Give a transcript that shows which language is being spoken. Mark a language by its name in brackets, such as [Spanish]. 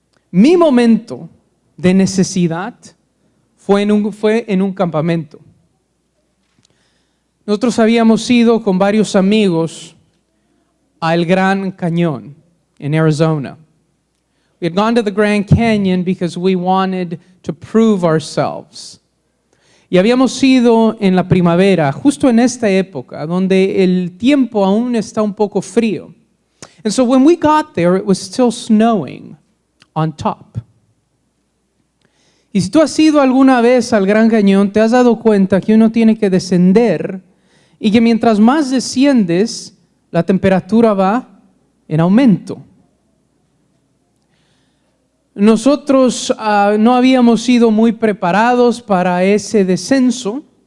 [Spanish] Mi momento de necesidad fue en un campamento. Nosotros habíamos ido con varios amigos al Gran Cañón en Arizona. [English] We had gone to the Grand Canyon because we wanted to prove ourselves. [Spanish] Y habíamos ido en la primavera, justo en esta época, donde el tiempo aún está un poco frío. [English] And so when we got there, it was still snowing on top. [Spanish] Y si tú has ido alguna vez al Gran Cañón, te has dado cuenta que uno tiene que descender y que mientras más desciendes, la temperatura va en aumento. Nosotros no habíamos sido muy preparados para ese descenso.